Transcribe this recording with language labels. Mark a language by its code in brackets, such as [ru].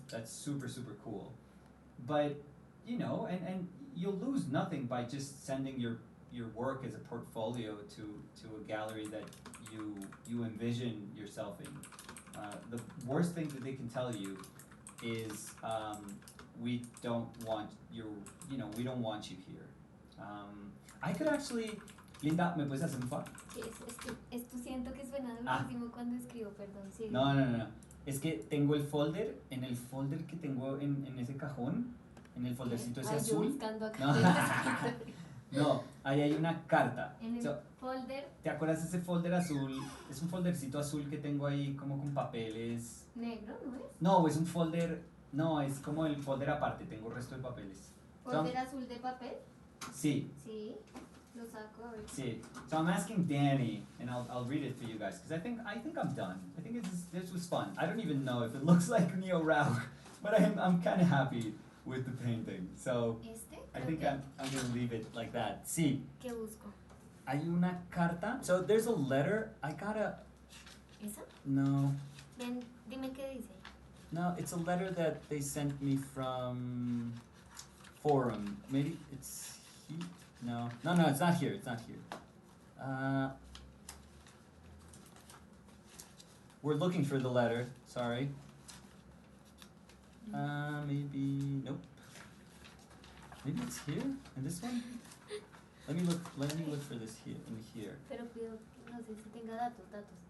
[en] That's super, super cool. But, you know, and you'll lose nothing by just sending your work as a portfolio to a gallery that you envision yourself in. The worst thing that they can tell you is we don't want you here. [es] I could actually, Linda, ¿me puedes hacer un favor? Sí, esto siento que suena durísimo cuando escribo, perdón. Sí. No. Es que tengo el folder, en el folder que tengo en ese cajón, en el foldercito ese azul. Yo buscando acá. No, ahí hay una carta. En el folder. ¿Te acuerdas de ese folder azul? Es un foldercito azul que tengo ahí como con papeles. ¿Negro, no es? No, es un folder, no, es como el folder aparte, tengo el resto de papeles. ¿Folder azul de papel? Sí. Sí, lo saco a ver. Sí. [en] So I'm asking Danny, and I'll read it for you guys, because I think I'm done. I think this was fun. I don't even know if it looks like Neo Rauch, but I'm kind of happy with the painting. So I think I'm gonna leave it like that. [es] Sí. ¿Qué busco? [en] Hay una carta. So there's a letter. I gotta. [es] ¿Esa? No. Ven, dime qué dice. [en] No, it's a letter that they sent me from Forum. Maybe it's here. No, it's not here. It's not here. We're looking for the letter. Sorry. Maybe nope. Maybe it's here in this one. Let me look for this here in here. [es] Pero pido, no sé si tenga datos.